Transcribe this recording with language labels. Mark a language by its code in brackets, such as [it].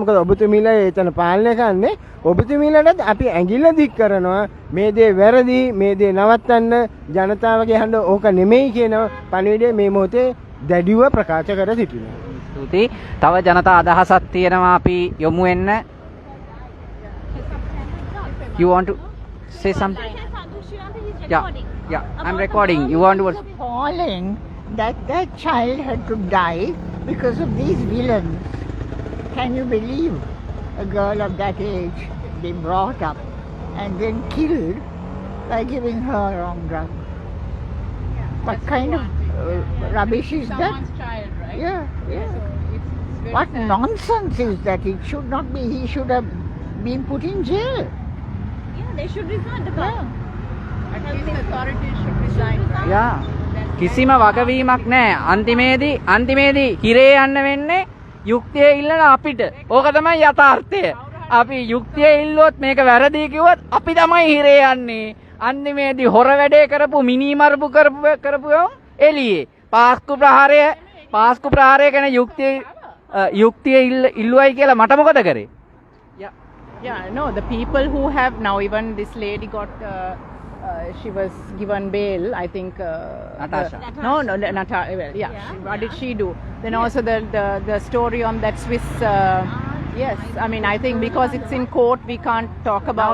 [si] මොකද ඔබතුමීලා එතන පාලනය කරන්නේ. ඔබතුමීලටත් අපි ඇඟිල්ල දික් කරනවා. මේ දේ වැරදි, මේ දේ නවත්තන්න ජනතාවගේ හඬ ඕක නෙමෙයි කියන පණිවිඩය මේ මොහොතේ දැඩිව ප්‍රකාශ කර සිටිනවා. ස්තුතියි. තව ජනතා අදහසක් තියෙනවා අපි යොමු වෙන්න. [en] You want to say something? Yeah, I'm recording. You want to? Appalling that that child had to die because of these villains. Can you believe a girl of that age they brought up and then killed by giving her wrong drug? What kind of rubbish is that? Child, right? Yeah, yeah. It's very What sad. nonsense is that? It should not be. He should have been put in jail. Yeah, they should resign the Yeah. At least the authorities should resign. [si] යා කිසිම වගවීමක් නැහැ. අන්තිමේදී හිරේ යන්න වෙන්නේ යුක්තිය ඉල්ලන අපිට. ඕක තමයි යථාර්ථය. අපි යුක්තිය ඉල්ලුවොත් මේක වැරදි කිව්වොත් අපි තමයි හිරේ යන්නේ. අන්තිමේදී හොර වැඩේ කරපු මිනිමරුපු කරපු එළියේ. පාස්කු ප්‍රහාරය ගැන යුක්තිය ඉල්ලුවයි කියලා මට මොකද කරේ? [en] Yeah, no, the people who have now, even this lady got, she was given bail, I think. Natasha. Natasha. Well, yeah. What did she do? Then also the story on that Swiss. Yes, I mean, I think because it's in court, we can't talk about.